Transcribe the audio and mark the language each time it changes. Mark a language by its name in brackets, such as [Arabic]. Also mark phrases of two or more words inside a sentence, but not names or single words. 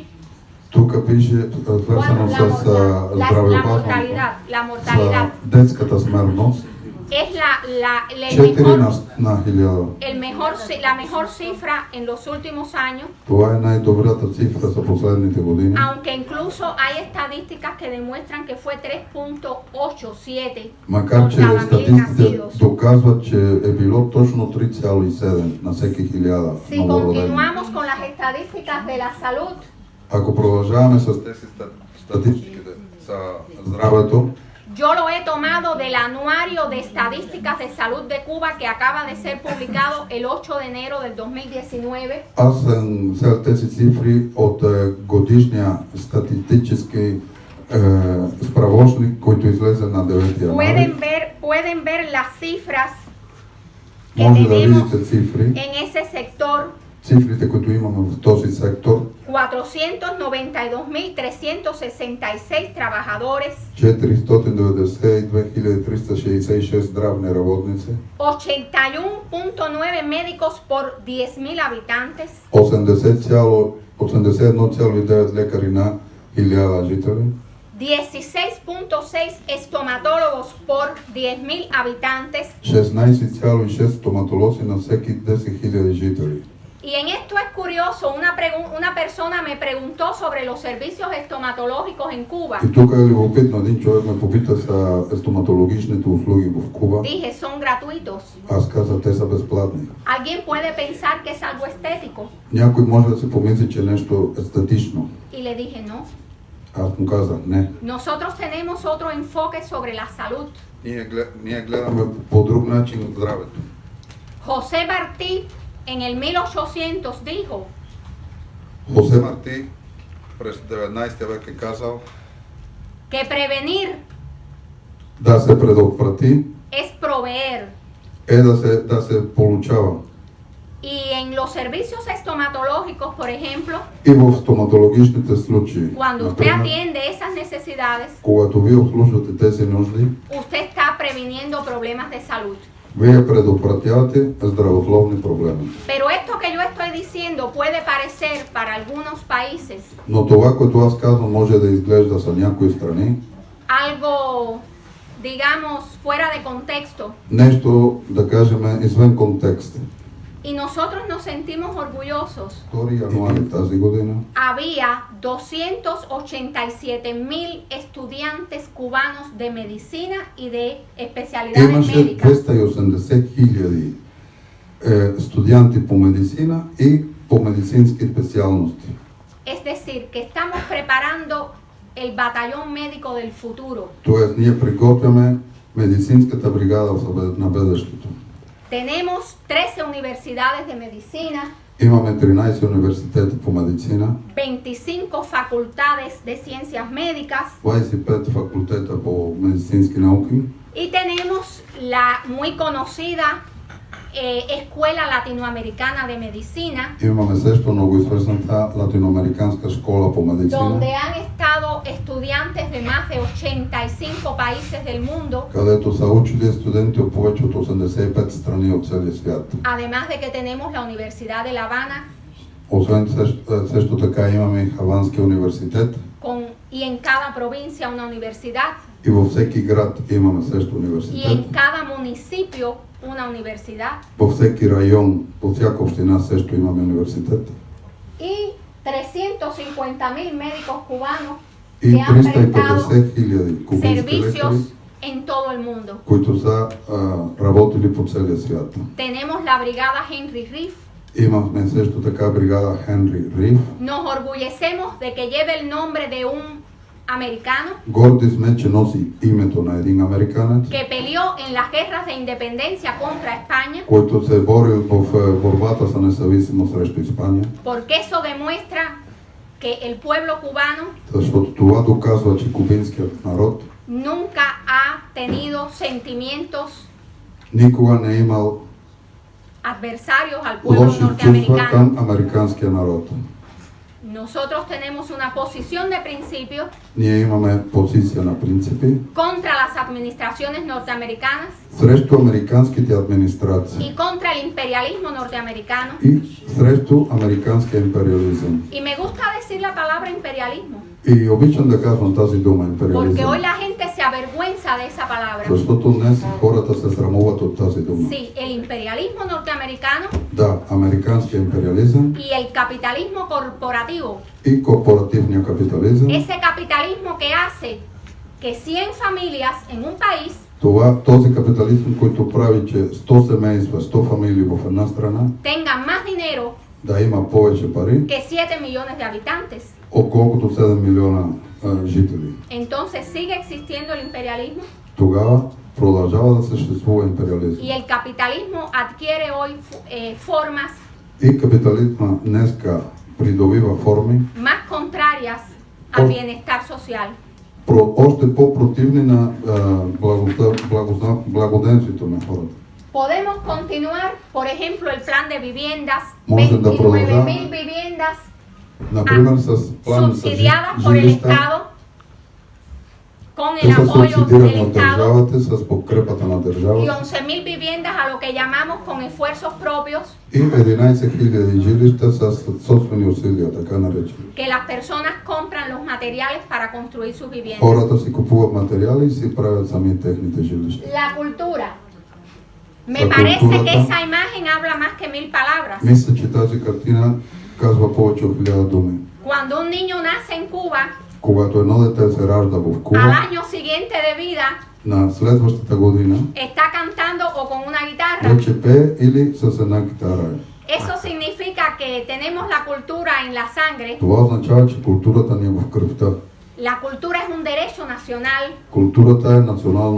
[Bulgarian] Тук пише свързано с здравеопазването, [Spanish] La mortalidad. [Bulgarian] за детската смъртност. [Spanish] Es el [Bulgarian] 4 на 1000. [Spanish] la mejor cifra en los últimos años, [Bulgarian] Това е най-добрата цифра за последните години. [Spanish] aunque incluso hay estadísticas que demuestran que fue 3.87 [Bulgarian] Макар [Spanish] por [Bulgarian] че [Spanish] cada 1000 [Bulgarian] статистиките [Spanish] nacidos. [Bulgarian] доказват, че е било точно 3,7 на всеки 1000 [Spanish] Si [Bulgarian] новородени. [Spanish] continuamos con las estadísticas de la salud, [Bulgarian] Ако продължаваме с тези статистиките за здравето, [Spanish] yo lo he tomado del Anuario de Estadísticas de Salud de Cuba que acaba de ser publicado el 8 de enero del 2019. [Bulgarian] аз съм взел тези цифри от годишния статистически справочник, който излезе на 9 януари. [Spanish] Pueden ver las cifras que [Bulgarian] Може да [Spanish] tenemos [Bulgarian] видите цифри, [Spanish] en ese sector. [Bulgarian] цифрите, които имаме в този сектор. [Spanish] 492.366 trabajadores, [Bulgarian] 492,366 здравни работници, [Spanish] 81.9 médicos por 10,000 habitantes, [Bulgarian] 81,9 лекари на 1000 жители, [Spanish] 16.6 estomatólogos por 10.000 habitantes. [Bulgarian] 16,6 стоматолози на всеки 10,000 жители. [Spanish] Y en esto es curioso, una persona me preguntó sobre los servicios estomatológicos en Cuba. [Bulgarian] И тук е любопитно, един човек ме попита за стоматологичните услуги в Куба. [Spanish] Dije, son gratuitos. [Bulgarian] Аз казах, те са безплатни. [Spanish] Alguien puede pensar que es algo estético. [Bulgarian] Някой може да си помисли, че е нещо естетично. [Spanish] Y le dije, no. [Bulgarian] Аз му казах, не. [Spanish] Nosotros tenemos otro enfoque sobre la salud. [Bulgarian] Ние гледаме по друг начин от здравето. [Spanish] José Martí en el 1800 dijo, [Bulgarian] Хосе Марти през 19 век е казал, [Spanish] que prevenir [Bulgarian] да се предотврати [Spanish] es proveer. [Bulgarian] е да се получава. [Spanish] Y en los servicios estomatológicos, por ejemplo, [Bulgarian] И в стоматологичните случаи, [Spanish] cuando usted [Bulgarian] например, [Spanish] atiende esas necesidades, [Bulgarian] когато вие обслужвате тези нужди, [Spanish] usted está previniendo problemas de salud. [Bulgarian] вие предотвратявате здравословни проблеми. [Spanish] Pero esto que yo estoy diciendo puede parecer para algunos países [Bulgarian] Но това, което аз казвам, може да изглежда за някои страни [Spanish] algo, digamos, fuera de contexto. [Bulgarian] нещо, да кажем, извън контекст. [Spanish] Y nosotros nos sentimos orgullosos. [Bulgarian] 2 януари тази година [Spanish] Había 287.000 estudiantes cubanos de medicina y de especialidades [Bulgarian] имаше [Spanish] médicas. [Bulgarian] 280 хиляди студенти по медицина и по медицински специалности. [Spanish] Es decir, que estamos preparando el batallón médico del futuro. [Bulgarian] Тоест, ние приготвяме медицинската бригада на бъдещето. [Spanish] Tenemos 13 universidades de medicina, [Bulgarian] Имаме 13 университета по медицина, [Spanish] 25 facultades de ciencias médicas [Bulgarian] 25 факултета по медицински науки [Spanish] y tenemos la muy conocida Escuela Latinoamericana de Medicina, [Bulgarian] имаме също много известната латиноамериканска школа по медицина, [Spanish] donde han estado estudiantes de más de 85 países del mundo, [Bulgarian] където са учили студенти от повече от 85 страни от целия свят. [Spanish] además de que tenemos la Universidad de La Habana, [Bulgarian] Освен също така имаме и Хаванския университет [Spanish] y en cada provincia una universidad, [Bulgarian] и във всеки град имаме също [Spanish] y [Bulgarian] университет. [Spanish] en cada municipio una universidad, [Bulgarian] Във всеки район, по всяка община също имаме университет. [Spanish] y 350.000 médicos cubanos [Bulgarian] И [Spanish] que han prestado [Bulgarian] 350 хиляди кубински [Spanish] servicios [Bulgarian] лекари, [Spanish] en todo el mundo. [Bulgarian] които са работили по целия свят. [Spanish] Tenemos la brigada Henry Reef. [Bulgarian] Имахме също така бригада Хенри Риф. [Spanish] Nos orgullecemos de que lleve el nombre de un americano [Bulgarian] Горди сме, че носи името на един американец, [Spanish] que peleó en las guerras de independencia contra España, [Bulgarian] който се бори в борбата за независимост срещу Испания, [Spanish] porque eso demuestra que el pueblo cubano [Bulgarian] защото това доказва, че кубинският народ [Spanish] nunca ha tenido sentimientos [Bulgarian] никога не е имал [Spanish] adversarios al pueblo [Bulgarian] лоши чувства [Spanish] norteamericano. [Bulgarian] към американския народ. [Spanish] Nosotros tenemos una posición de principio [Bulgarian] Ние имаме позиция на принципи [Spanish] contra las administraciones norteamericanas [Bulgarian] срещу американските администрации [Spanish] y contra el imperialismo norteamericano. [Bulgarian] и срещу американския империализъм. [Spanish] Y me gusta decir la palabra imperialismo, [Bulgarian] И обичам да казвам тази дума [Spanish] porque [Bulgarian] империализъм, [Spanish] hoy la gente se avergüenza de esa palabra. [Bulgarian] защото днес хората се срамуват от тази дума. [Spanish] Sí, el imperialismo norteamericano [Bulgarian] Да, американския империализъм [Spanish] y el capitalismo corporativo. [Bulgarian] и корпоративния капитализъм, [Spanish] Ese capitalismo que hace que 100 familias en un país [Bulgarian] този капитализъм, който прави, че 100 семейства, 100 фамилии в една страна [Spanish] tengan más dinero [Bulgarian] да има повече пари, [Spanish] que 7 millones de habitantes. [Bulgarian] отколкото 7 милиона жители. [Spanish] Entonces sigue existiendo el imperialismo [Bulgarian] Тогава продължава да съществува империализъм. [Spanish] y el capitalismo adquiere hoy formas [Bulgarian] И капитализма днеска придобива форми [Spanish] más contrarias al bienestar social. [Bulgarian] още по-противни на благоденствието на хората. [Spanish] Podemos continuar, por ejemplo, el plan de viviendas, [Bulgarian] Можем да [Spanish] 29.000 viviendas [Bulgarian] Например, с план за [Spanish] subsidiadas por el [Bulgarian] жилища, [Spanish] Estado con [Bulgarian] Те [Spanish] el [Bulgarian] са [Spanish] apoyo del [Bulgarian] субсидирани от [Spanish] Estado [Bulgarian] държавата с подкрепата на [Spanish] y [Bulgarian] държавата [Spanish] 11.000 viviendas a lo que llamamos con esfuerzos propios [Bulgarian] и 11 000 жилища с собствени усилия, така наречени. [Spanish] que las personas compran los materiales para construir sus viviendas. [Bulgarian] Хората си купуват материали и си правят сами техните жилища. [Spanish] La cultura. Me La parece cultura que ta- esa imagen habla más que 1000 palabras. [Bulgarian] Мисля, че тази картина казва повече от 1000 думи. [Spanish] Cuando un niño nace en Cuba, [Bulgarian] Когато едно дете се ражда в [Spanish] al [Bulgarian] Куба, [Spanish] año siguiente de vida [Bulgarian] на следващата година [Spanish] está cantando o con una guitarra. [Bulgarian] вече пее или с една китара. [Spanish] Eso significa que tenemos la cultura en la sangre. [Bulgarian] Това означава, че културата ни е в кръвта. [Spanish] La cultura es un derecho nacional, [Bulgarian] Културата е национално